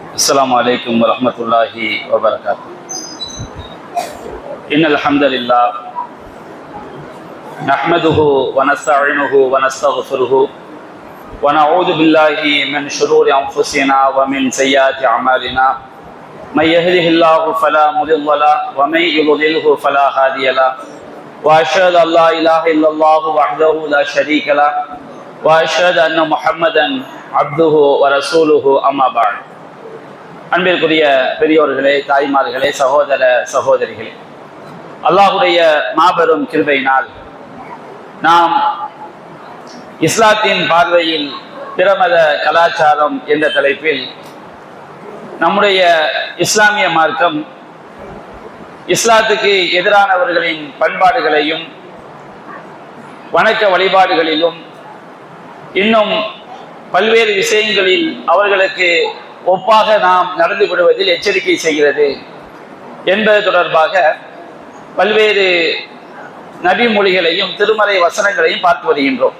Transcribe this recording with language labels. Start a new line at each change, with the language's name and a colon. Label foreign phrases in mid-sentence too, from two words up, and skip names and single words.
Arabic: السلام عليكم ورحمة الله وبركاته. إن الحمد لله نحمده ونستعينه ونستغفره ونعوذ بالله من شرور أنفسنا ومن سيئات أعمالنا. من يهده الله فلا مضل له ومن يضلله فلا هادي له. وأشهد أن لا إله إلا الله وحده لا شريك له وأشهد أن محمدا عبده ورسوله أما بعد.
Tamil: அன்பிற்குரிய பெரியோர்களே, தாய்மார்களே, சகோதர சகோதரிகளே, அல்லாஹுடைய மாபெரும் கிருபையினால் நாம் இஸ்லாத்தின் பார்வையில் பிரமத கலாச்சாரம் என்ற தலைப்பில் நம்முடைய இஸ்லாமிய மார்க்கம் இஸ்லாத்துக்கு எதிரானவர்களின் பண்பாடுகளையும் வணக்க வழிபாடுகளிலும் இன்னும் பல்வேறு விஷயங்களில் அவர்களுக்கு ஒப்பாக நாம் நடந்து கொள்வதில் எச்சரிக்கை செய்கிறது என்பது தொடர்பாக பல்வேறு நபிமொழிகளையும் திருமறை வசனங்களையும் பார்த்து வருகின்றோம்.